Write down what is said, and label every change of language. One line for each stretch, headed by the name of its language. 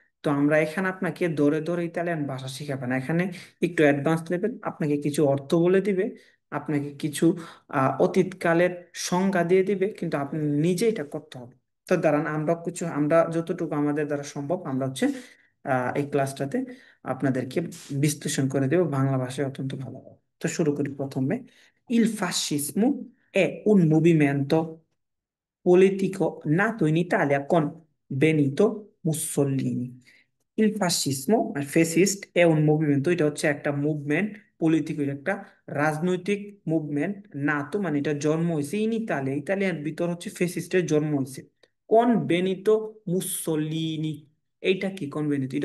Bangla: তো আমরা এখানে আপনাকে ধরে ধরে ইতালিয়ান ভাষা শিখাবো না, এখানে একটু অ্যাডভান্স লেভেল, আপনাকে কিছু অর্থ বলে দিবে, আপনাকে কিছু অতীতকালের সংজ্ঞা দিয়ে দিবে, কিন্তু আপনি নিজে এটা করতে হবে। তো দাঁড়ান, আমরা যতটুকু আমাদের দ্বারা সম্ভব আমরা হচ্ছে এই ক্লাসটাতে আপনাদেরকে বিশ্লেষণ করে দেব বাংলা ভাষায় অত্যন্ত ভালোভাবে। তো শুরু করি প্রথমে।
Italian: Il fascismo è un movimento politico nato in Italia con Benito Mussolini. Il fascismo, fascist, è un movimento,
Bangla: এটা হচ্ছে একটা মুভমেন্ট, পলিটিক্যাল একটা রাজনৈতিক মুভমেন্ট, নাতো মানে এটা জন্ম হয়েছে ইন ইতালিয়া, ইতালিয়ার ভিতর হচ্ছে ফেসিস্টের জন্ম হয়েছে। কোন বেনিতো মুসোলিনি, এইটা কি কোন বেনিতো?